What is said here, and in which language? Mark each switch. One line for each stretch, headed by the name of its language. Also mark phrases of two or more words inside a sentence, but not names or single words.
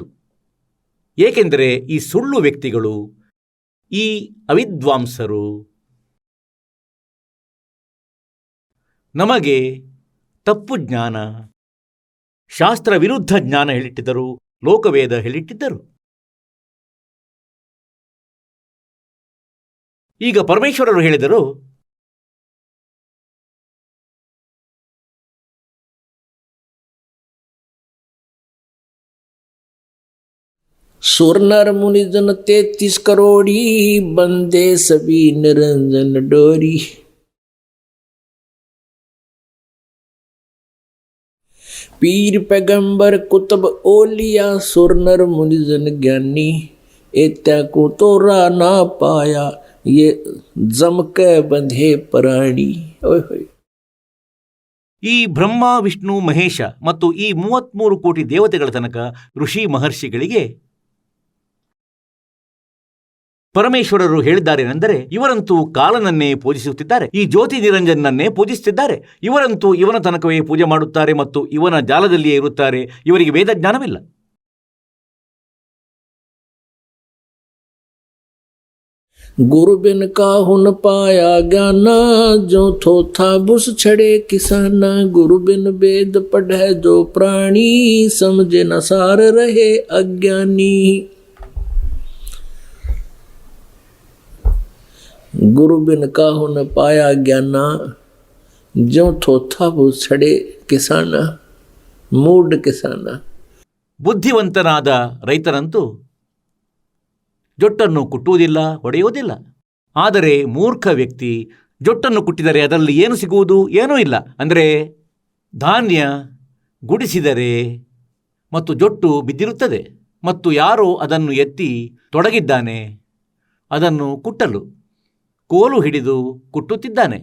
Kannada: ಏಕೆಂದರೆ ಈ ಸುಳ್ಳು ವ್ಯಕ್ತಿಗಳು, ಈ ಅವಿದ್ವಾಂಸರು ನಮಗೆ ತಪ್ಪು ಜ್ಞಾನ, ಶಾಸ್ತ್ರ ವಿರುದ್ಧ ಜ್ಞಾನ ಹೇಳಿಟ್ಟಿದ್ದರು, ಲೋಕವೇದ ಹೇಳಿಟ್ಟಿದ್ದರು. ಈಗ ಪರಮೇಶ್ವರರು ಹೇಳಿದರು,
Hindi: सुर नर मुनि जन 33 करोड़ी बंदे सभी निरंजन डोरी। पीर पैगंबर कुतुब ओलिया सुर नर मुनि जन ज्ञानी एत्या को तोरा ना पाया ये जम के बंधे प्राणी। ओए होए।
Kannada: ಈ ಬ್ರಹ್ಮ ವಿಷ್ಣು ಮಹೇಶ ಮತ್ತು ಈ 33 ಕೋಟಿ ದೇವತೆಗಳ ತನಕ ಋಷಿ ಮಹರ್ಷಿಗಳಿಗೆ ಪರಮೇಶ್ವರರು ಹೇಳಿದ್ದಾರೇನೆಂದರೆ, ಇವರಂತೂ ಕಾಲನನ್ನೇ ಪೂಜಿಸುತ್ತಿದ್ದಾರೆ, ಈ ಜ್ಯೋತಿ ನಿರಂಜನನ್ನೇ ಪೂಜಿಸುತ್ತಿದ್ದಾರೆ, ಇವರಂತೂ ಇವನ ತನಕವೇ ಪೂಜೆ ಮಾಡುತ್ತಾರೆ ಮತ್ತು ಇವನ ಜಾಲದಲ್ಲಿಯೇ ಇರುತ್ತಾರೆ, ಇವರಿಗೆ ವೇದ ಜ್ಞಾನವಿಲ್ಲ.
Hindi: गुरु बिन काहू न पाया ज्ञाना जो थोथा बुस छड़े किसाना। गुरु बिन वेद पढ़े जो प्राणी समझे न सार रहे अज्ञानी। गुरु बिन काहू न पाया ज्ञाना जो थोथा बुस छड़े किसाना। मूढ़ किसाना।
Kannada: ಬುದ್ಧಿವಂತನಾದ ರೈತರಂತೂ ಜೊಟ್ಟನ್ನು ಕುಟ್ಟುವುದಿಲ್ಲ, ಹೊಡೆಯುವುದಿಲ್ಲ. ಆದರೆ ಮೂರ್ಖ ವ್ಯಕ್ತಿ ಜೊಟ್ಟನ್ನು ಕುಟ್ಟಿದರೆ ಅದರಲ್ಲಿ ಏನು ಸಿಗುವುದು? ಏನೂ ಇಲ್ಲ. ಅಂದರೆ ಧಾನ್ಯ ಗುಡಿಸಿದರೆ ಮತ್ತು ಜೊಟ್ಟು ಬಿದ್ದಿರುತ್ತದೆ ಮತ್ತು ಯಾರೋ ಅದನ್ನು ಎತ್ತಿ ತೊಡಗಿದ್ದಾನೆ, ಅದನ್ನು ಕುಟ್ಟಲು ಕೋಲು ಹಿಡಿದು ಕುಟ್ಟುತ್ತಿದ್ದಾನೆ.